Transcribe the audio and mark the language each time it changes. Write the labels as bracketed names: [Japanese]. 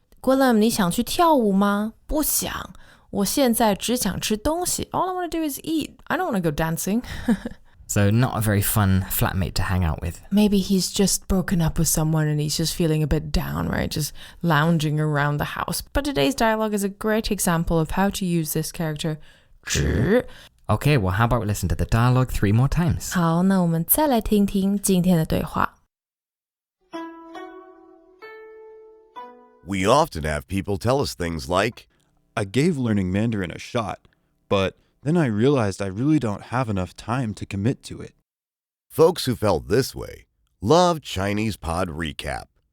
[Chinese] Gwilym, 你想去跳舞吗? 不想.我现在只想吃东西. [English] All I want to do is eat. I don't want to go dancing. So not a very fun flatmate to hang out with. Maybe he's just broken up with someone and he's just feeling a bit down, right? Just lounging around the house. But today's dialogue is a great example of how to use this character, 只. Okay, well, how about we listen to the dialogue 3 more times? [Chinese] 好，那我们再来听听今天的对话。 [English] We often have people tell us things like, I gave learning Mandarin a shot, but then I realized I really don't have enough time to commit to it. Folks who felt this way love Chinese Pod Recap.